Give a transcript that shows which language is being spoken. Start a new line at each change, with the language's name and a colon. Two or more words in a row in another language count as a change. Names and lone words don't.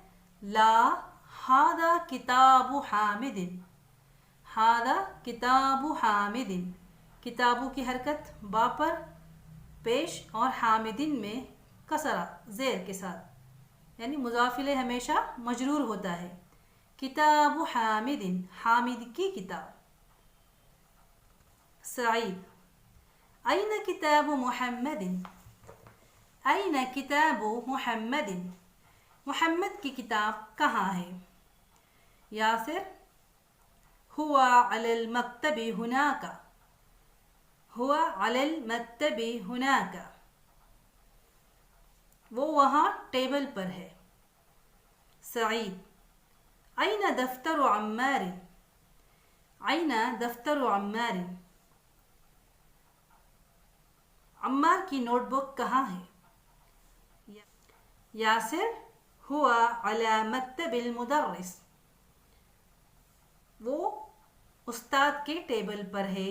Arabic: لا ھذا کتاب حامد، ھذا کتاب حامد،
Urdu: کتابوں کی حرکت با پر پیش اور حامدین میں کسرہ زیر کے ساتھ، یعنی مضاف الیہ ہمیشہ مجرور ہوتا ہے۔
Arabic: کتاب حامد،
Urdu: حامد کی کتاب۔ سعید،
Arabic: این کتاب محمد، این کتاب محمد،
Urdu: محمد کی کتاب کہاں ہے؟ یاسر،
Arabic: هو علی المکتب هناک، هو علی المکتب هناک،
Urdu: وہ وہاں ٹیبل پر ہے۔ سعید،
Arabic: این دفتر عمار، این دفتر عمار،
Urdu: عمار کی نوٹ بک کہاں ہے؟ یاسر،
Arabic: هو علی مکتب المدرس،
Urdu: وہ استاد کے ٹیبل پر ہے۔